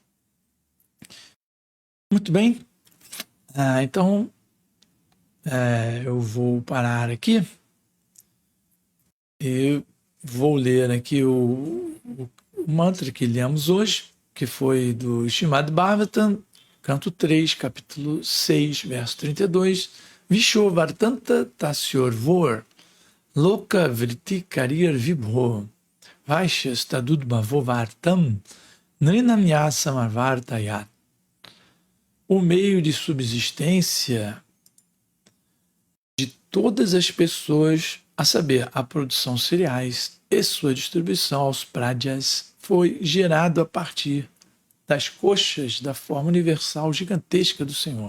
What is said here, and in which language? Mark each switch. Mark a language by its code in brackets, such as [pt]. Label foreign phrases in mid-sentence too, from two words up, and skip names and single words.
[pt] Muito bem, então eu vou parar aqui e vou ler aqui o mantra que lemos hoje, que foi do Srimad Bhagavatam, canto 3, capítulo 6, verso 32. [sa] Vishovartanta tasyorvor loka vritti karir vibho vaishyas tadudbhavo vartam nrinamyasamarvartayat. [pt] O meio de subsistência de todas as pessoas, a saber, a produção de cereais e sua distribuição aos pradyas, foi gerado a partir das coxas da forma universal gigantesca do Senhor.